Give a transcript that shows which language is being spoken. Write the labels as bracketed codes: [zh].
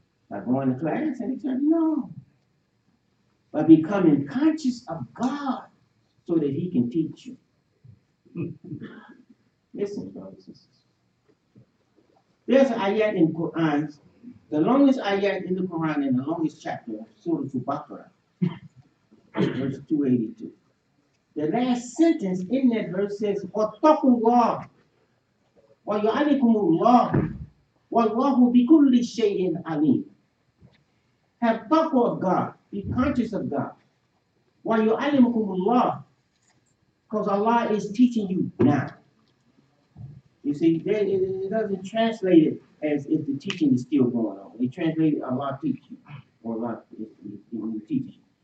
[en] By going to class and etc.? No. By becoming conscious of God so that He can teach you. Listen, brothers and sisters. There's an ayat in Quran, the longest ayat in the Quran and the longest chapter, Surah Al-Baqarah, verse 282. [ar] The last sentence in that verse says, وَاتَّقُوا اللَّهَ وَيُعَلِّكُمُ اللَّهُ وَاللَّهُ بِكُلِّ شَيْءٍ عَلِيمٌ. [en] Have taqwa of God. Be conscious of God. وَيُعَلِّمُكُمُ اللَّهُ, because Allah is teaching you now. You see, it doesn't translate it as if the teaching is still going on. It translates Allah teach you, or Allah teach you.